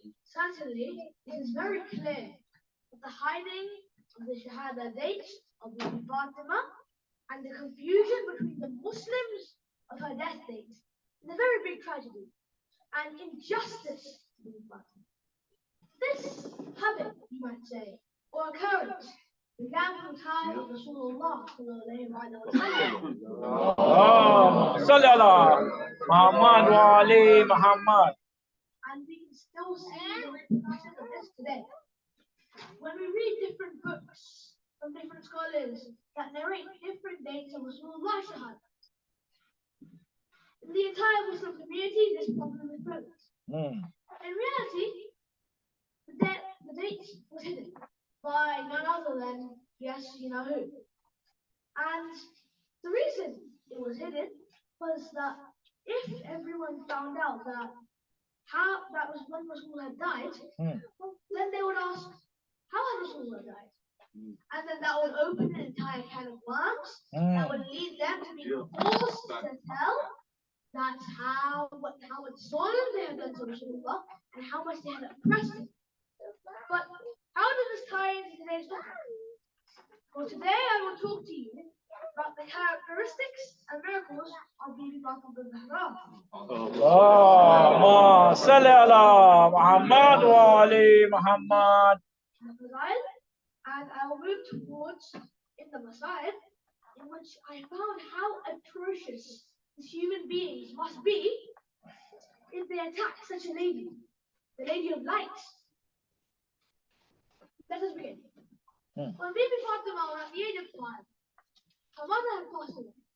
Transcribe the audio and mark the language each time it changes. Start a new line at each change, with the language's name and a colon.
English: Certainly, it is very clear that the hiding of the Shahada date of Bibi Fatima and the confusion between the Muslims of her death date is a very big tragedy and injustice to Bibi Fatima. This habit, you might say, or occurrence, began from the time of Rasulullah sallallahu alaihi wasallam.
Arabic: اللهم صل على محمد وعلي محمد.
English: And we can still see the repercussions of this today. When we read different books from different scholars that narrate different dates of Rasulullah Shahad, in the entire Muslim community, this problem is present. In reality, the date was hidden by none other than, yes, you know who. And the reason it was hidden was that if everyone found out that was when Rasulullah had died, then they would ask, how had Rasulullah died? And then that would open an entire can of worms that would lead them to be forced to tell that's how much soil they had done to Rasulullah and how much they had oppressed him. But how does this tie into today's topic? Well, today I will talk to you about the characteristics and miracles of Bibi Fatima Zehra.
Arabic: اللهم صل على محمد وعلي محمد.
English: And I will move towards in the Messiah, in which I found how atrocious these human beings must be if they attack such a lady, the Lady of Light. Let us begin. When Bibi Fatima was at the age of 5, her mother had passed away.